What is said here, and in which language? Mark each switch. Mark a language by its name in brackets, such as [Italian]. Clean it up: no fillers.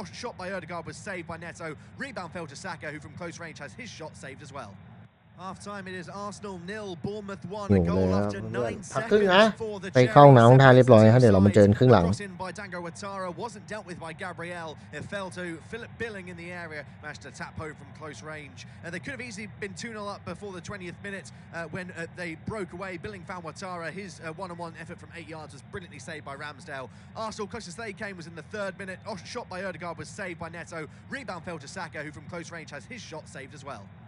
[English] Shot by Ødegaard was saved by Neto. Rebound fell to Saka, who from close range has his shot saved as well. Half-time, it is Arsenal 0, Bournemouth 1. A goal after 9 seconds for the Cherries. [Thai] ไปเข้าน้ำท่าเรียบร้อยครับเดี๋ยวเรามาเจอครึ่งหลัง [English] by Dango Ouattara wasn't dealt with by Gabriel. It fell to Philip Billing in the area. Managed to tap home from close range. They could have easily been 2-0 up before the 20th minute when they broke away. Billing found Ouattara. His one-on-one effort from 8 yards was brilliantly saved by Ramsdale. Arsenal closest they came was in the 3rd minute. Shot by Ødegaard was saved by Neto. Rebound fell to Saka, who from close range has his shot saved as well.